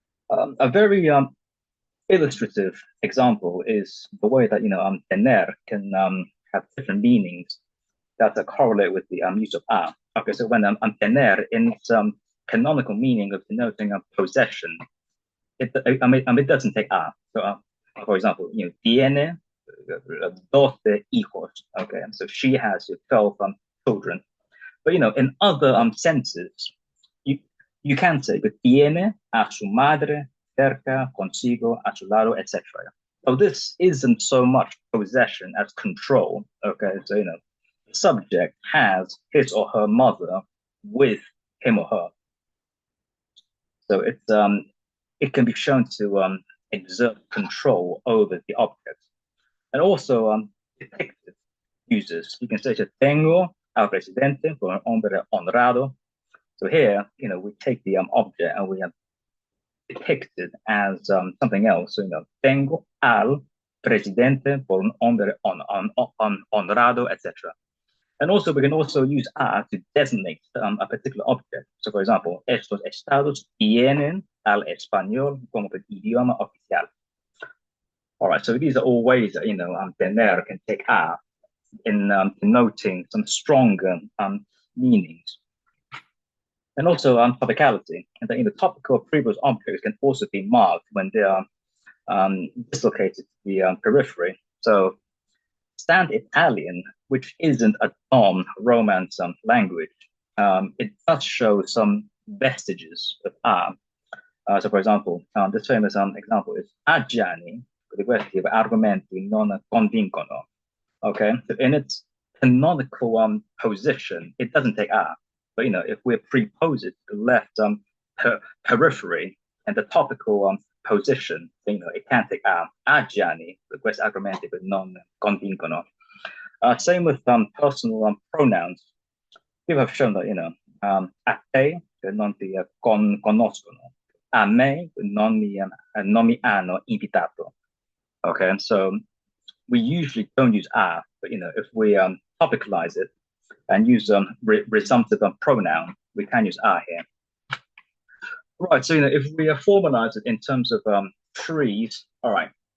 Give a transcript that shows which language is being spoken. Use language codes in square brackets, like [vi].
[en] A very illustrative example is the way that tener can have different meanings that correlate with the use of a. Okay, so when tener in its canonical meaning of denoting a possession, it doesn't take a. So, for example, [es] tiene 12 hijos. [en] Okay, so she has 12 children. But in other senses, you can say [es] que tiene a su madre cerca, consigo, a su lado, [en] etc. So this isn't so much possession as control. Okay, so the subject has his or her mother with him or her. So it can be shown to exert control over the object. And also depicted uses. You can say [es] que tengo al presidente por un hombre honrado. [en] So here, we take the object and we have depicted as something else. [es] So, tengo al presidente por un hombre honrado, etc. [en] And also, we can also use a to designate a particular object. So, for example, [es] estos estados tienen al español como idioma oficial. [en] All right, so these are all ways that, tener can take a in denoting some stronger meanings. And also topicality, and the topical previous objects can also be marked when they are dislocated to the periphery. So Stand Italian, which isn't a non-Romance language, it does show some vestiges of a. So for example, this famous example is [it] Aggiani, questi argomenti non convincono. [en] Okay, so in its canonical position, it doesn't take a. But if we prepose it to the left periphery and the topical position, it can take a. [it] Aggiani, questi argomenti non convincono. [en] Same with personal pronouns. People have shown that [it] a te non ti conoscono, a me non mi hanno invitato. [en] Okay, so we usually don't use a, but if we topicalize it and use resumptive pronoun, we can use a here. Right, so if we formalize it in terms of trees, all right.